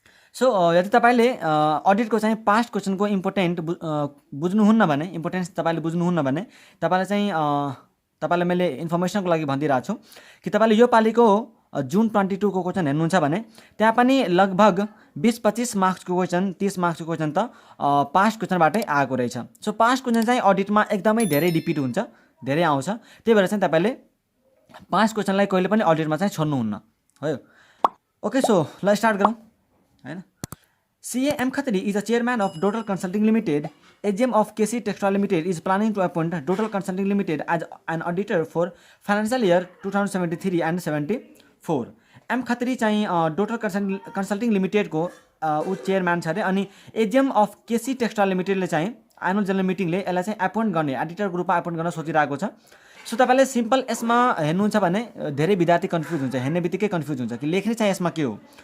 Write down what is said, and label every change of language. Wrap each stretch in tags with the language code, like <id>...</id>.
<ne>So यदि तपाईँले अडिटको चाहिँ पास्ट क्वेसनको इम्पोर्टेन्ट बुझ्नुहुन्न भने, इम्पोर्टेन्स तपाईँले बुझ्नुहुन्न भने तपाईँलाई चाहिँ तपाईँलाई मैले इन्फर्मेसनको लागि भनिदिइरहेको छु कि तपाईँले यो पालिको जुन 22 को क्वेसन हेर्नुहुन्छ भने त्यहाँ पनि लगभग 20-25 मार्क्सको क्वेसन, 30 मार्क्सको क्वेसन त पास्ट क्वेसनबाटै आएको रहेछ। सो पास्ट क्वेसन चाहिँ अडिटमा एकदमै धेरै रिपिट हुन्छ, धेरै आउँछ। त्यही भएर चाहिँ तपाईँले पास्ट क्वेसनलाई कहिले पनि अडिटमा चाहिँ छोड्नुहुन्न हो। ओके, सो ल स्टार्ट गरौँ हैन।</ne> <en>CA M Khatri is the chairman of Dotal Consulting Limited. AGM of KC Textile Limited is planning to appoint Dotal Consulting Limited as an auditor for financial year 2073 and 74.</en> <ne>M Khatri चाहिँ डोटल consulting लिमिटेडको ऊ chairman छ अरे। अनि AGM of KC textile लिमिटेडले चाहिँ annual general मिटिङले यसलाई चाहिँ appoint गर्ने, editor ग्रुपमा एपोइन्ट गर्न सोचिरहेको छ। सो तपाईँले सिम्पल यसमा हेर्नुहुन्छ भने धेरै विद्यार्थी कन्फ्युज हुन्छ, हेर्ने बित्तिकै कन्फ्युज हुन्छ कि लेख्ने चाहिँ यसमा के हो।</ne>